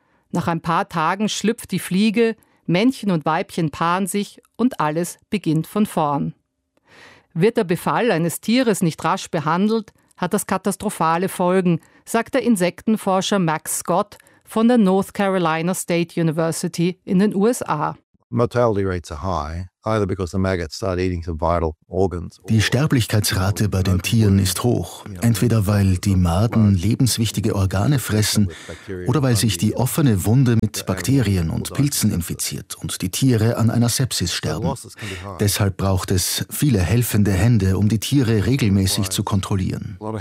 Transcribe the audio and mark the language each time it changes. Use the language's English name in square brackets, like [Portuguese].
[German] Nach ein paar Tagen schlüpft die Fliege, Männchen und Weibchen paaren sich und alles beginnt von vorn. Wird der Befall eines Tieres nicht rasch behandelt, hat das katastrophale Folgen, sagt der Insektenforscher Max Scott von der North Carolina State University in den USA. [English] Mortality rates are high, either because the maggots start eating some vital organs. [German] Die Sterblichkeitsrate bei den Tieren ist hoch, entweder weil die Maden lebenswichtige Organe fressen oder weil sich die offene Wunde mit Bakterien und Pilzen infiziert und die Tiere an einer Sepsis sterben. Deshalb braucht es viele helfende Hände, um die Tiere regelmäßig zu kontrollieren.